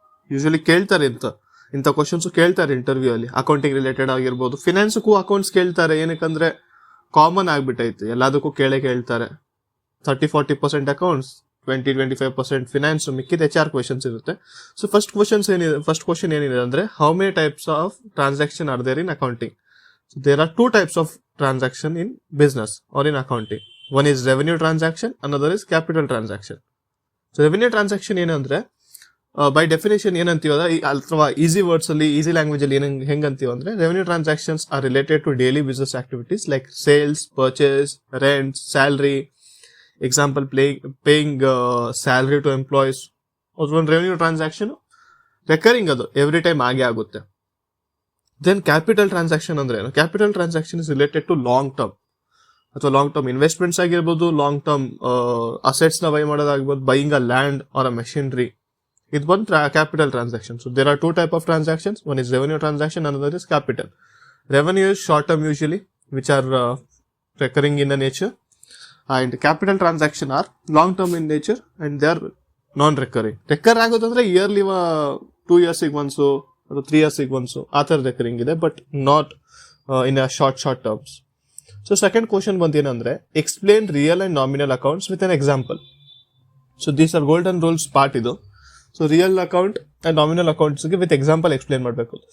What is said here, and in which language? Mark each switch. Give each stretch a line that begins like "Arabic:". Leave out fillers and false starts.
Kannada: Usually ಕೇಳ್ತಾರೆ ಇಂಥ questions ಕೇಳ್ತಾರೆ ಇಂಟರ್ವ್ಯೂ ಅಲ್ಲಿ. ಅಕೌಂಟಿಂಗ್ ರಿಲೇಟೆಡ್ ಆಗಿರ್ಬೋದು, ಫಿನಾನ್ಸ್ಗೂ ಅಕೌಂಟ್ಸ್ ಕೇಳ್ತಾರೆ. ಏನಕ್ಕಂದ್ರೆ ಕಾಮನ್ ಆಗ್ಬಿಟ್ಟೈತೆ, ಎಲ್ಲದಕ್ಕೂ ಕೇಳ್ತಾರೆ. 30-40% ಅಕೌಂಟ್ಸ್, 20-25% ಫಿನಾನ್ಸ್, ಮಿಕ್ಕಿದ HR ಕ್ವಶನ್ಸ್ ಇರುತ್ತೆ.
English: so first question
Kannada: ಏನಿದೆ ಅಂದ್ರೆ,
English: How many types of transaction are there in accounting? So there are 2 types of transaction in business or in accounting. One is revenue transaction, another is capital transaction. So revenue transaction
Kannada: ಏನಂದ್ರೆ,
English: by definition
Kannada: ಏನಂತೀವಲ್ಲ, ಅಥವಾ
English: easy words ಅಲ್ಲಿ, easy language
Kannada: ಅಲ್ಲಿ ಹೆಂಗಂತೀವ ಅಂದ್ರೆ,
English: Revenue transactions are related to daily business activities like sales, purchase, rent, salary. Example, paying salary to employees. ಒಂದು revenue transaction recurring,
Kannada: ಅದು
English: every time
Kannada: ಆಗೇ ಆಗುತ್ತೆ.
English: then capital transaction
Kannada: ಅಂದ್ರೆ ಏನು?
English: capital transaction is related to long term, ಅಥವಾ long term investments
Kannada: ಆಗಿರ್ಬೋದು,
English: long term assets ನ buy
Kannada: ಮಾಡೋದಾಗಿರ್ಬೋದು,
English: Buying a land or a machinery.
Kannada: ಇದು ಬಂದು
English: Capital transaction. So there are 2 types of transactions. One is revenue transaction, another is capital. Revenue is short term usually, which are recurring in the nature, and capital transaction are long term in nature and they are non-recurring. Recur
Kannada: ಆಗೋದಂದ್ರೆ
English: yearly 2 years once ಅಥವಾ 3 years once
Kannada: ಆ ಥರ recurring ಇದೆ,
English: But not in a short terms. So second question
Kannada: ಬಂದೇನಂದ್ರೆ,
English: Explain real and nominal accounts with an example. So these are golden rules part
Kannada: ಇದು.
English: so real account and nominal ಅಕೌಂಟ್ಸ್ಗೆ with example explain
Kannada: ಮಾಡಬೇಕು.